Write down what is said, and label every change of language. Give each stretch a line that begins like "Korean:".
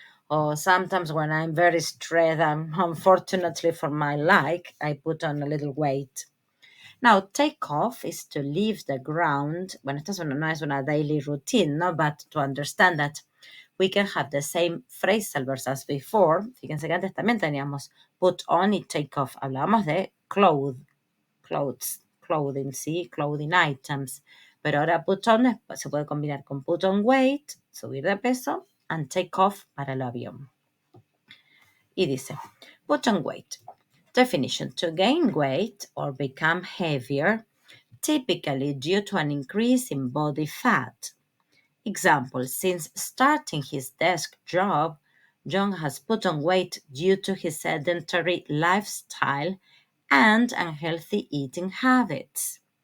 English: Or sometimes when I'm very stressed, unfortunately for my I put on a little weight. Now, take off is to leave the ground.
Spanish: Bueno, esta no es una daily routine, ¿no?
English: But to understand that we can have the same phrasal verbs as before.
Spanish: Fíjense que antes también teníamos put on y take off. Hablábamos de clothing, ¿sí?
English: Clothing items.
Spanish: Pero ahora put on se puede combinar con put on weight, subir de peso, and take off para el avión. Y dice, put on weight.
English: Definition, to gain weight or become heavier, typically due to an increase in body fat. Example, since starting his desk job, John has put on weight due to his sedentary lifestyle and unhealthy eating habits.